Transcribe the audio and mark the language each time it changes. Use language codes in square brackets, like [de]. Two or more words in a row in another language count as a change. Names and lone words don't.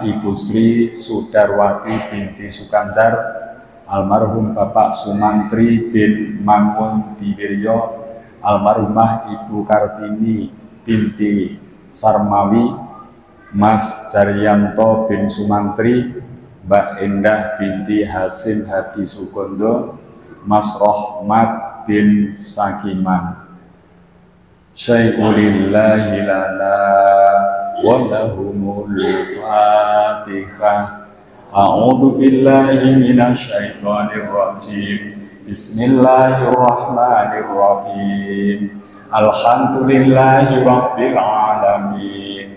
[jv] Ibu Sri Sudarwati binti Sukandar, almarhum Bapak Sumantri bin Mangun Diwiryo, almarhumah Ibu Kartini binti Sarmawi, Mas Jaryanto bin Sumantri, Mbak Endah binti Hasim Hadi Sugondo, Mas Rohmat bin Sakiman. [ar] شيء لله لنا ولهم الفاتحة. أعوذ بالله من الشيطان الرجيم. بسم الله الرحمن الرحيم. الحمد لله رب العالمين.